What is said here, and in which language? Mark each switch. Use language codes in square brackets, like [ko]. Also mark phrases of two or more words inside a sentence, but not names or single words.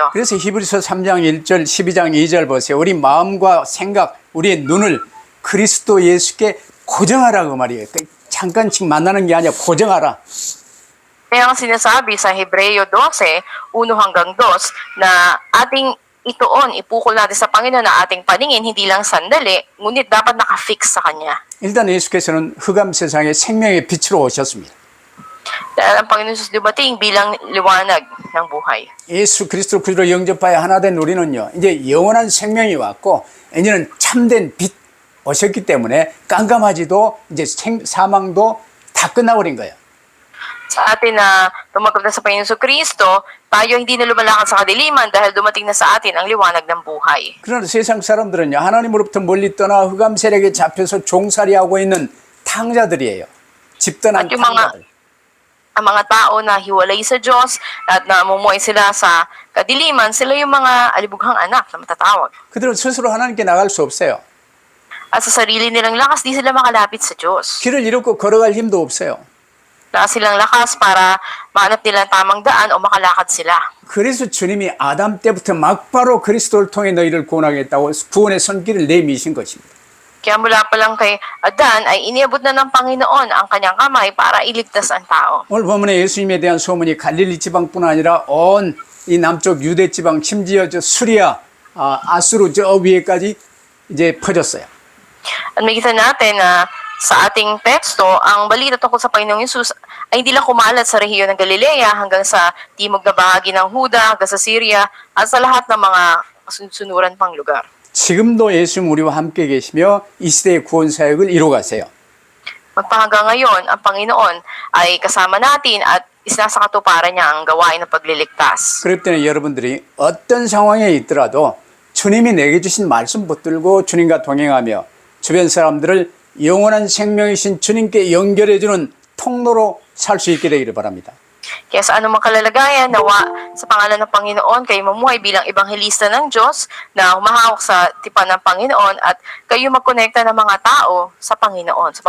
[ko] 그래서 히브리서 3장 1절, 12장 2절 보세요. 우리 마음과 생각, 우리의 눈을 그리스도 예수께 고정하라고 말이에요. 잠깐씩 만나는 게 아니라 고정하라. [tl] Kaya ang sinasabi sa Hebreo 12, 1 hanggang 2, na ating ituon, ipukol natin sa Panginoon na ating paningin, hindi lang sandali, ngunit dapat nakafix sa Kanya. [ko] 일단 예수께서는 흑암 세상에 생명의 빛으로 오셨습니다. [tl] Dahil ang Panginoon Jesus dumating bilang liwanag ng buhay. [ko] 예수 그리스도 구주로 영접하여 하나 된 우리는요. 이제 영원한 생명이 왔고 이제는 참된 빛 오셨기 때문에 깜깜하지도 이제 사망도 다 끝나버린 거예요. [tl] Sa atin na tumanggap na sa Panginoon Kristo, tayo hindi na lumalakad sa kadiliman dahil dumating na sa atin ang liwanag ng buhay. [ko] 그러나 세상 사람들은요. 하나님으로부터 멀리 떠나 흑암 세력에 잡혀서 종살이하고 있는 탕자들이에요. 집단한 탕자들. [tl] Ang mga tao na hiwalay sa Diyos at namumuhay sila sa kadiliman, sila yung mga alibughang anak na matatawag. [ko] 그들은 스스로 하나님께 나갈 수 없어요. [tl] At sa sarili nilang lakas, di sila makalapit sa Diyos. [ko] 길을 잃었고 걸어갈 힘도 없어요. [tl] Wala silang lakas para mahanap nila ang tamang daan o makalakad sila. [ko] 그래서 주님이 아담 때부터 막바로 그리스도를 통해 너희를 구원하겠다고 구원의 손길을 내미신 것입니다. [tl] Kaya mula pa lang kay Adan ay iniabot na ng Panginoon ang kanyang kamay para iligtas ang tao. [ko] 오늘 본문에 예수님에 대한 소문이 갈릴리 지방뿐 아니라 온 이 남쪽 유대 지방 심지어 저 수리아, 아수르 저 위에까지 이제 퍼졌어요. [tl] At makita natin na sa ating teksto, ang balita tungkol sa Panginoong Yesus ay hindi lang kumalat sa rehiyon ng Galilea hanggang sa timog na bahagi ng Huda, hanggang sa Syria, at sa lahat ng mga sunuran pang lugar. [ko] 지금도 예수님 우리와 함께 계시며 이 시대의 구원 사역을 이루어가세요. [tl] Magpahanggang ngayon, ang Panginoon ay kasama natin at isinasa katuparan niya ang gawain ng pagliligtas. [ko] 그렇기 때문에 여러분들이 어떤 상황에 있더라도 주님이 내게 주신 말씀 붙들고 주님과 동행하며 주변 사람들을 영원한 생명이신 주님께 연결해주는 통로로 살 수 있게 되기를 바랍니다. [tl] Kaya sa anumang kalalagayan, nawa sa pangalan ng Panginoon, kayo mamuhay bilang ebanghelista ng Diyos na humahawak sa tipan ng Panginoon at kayo magkonekta ng mga tao sa Panginoon sa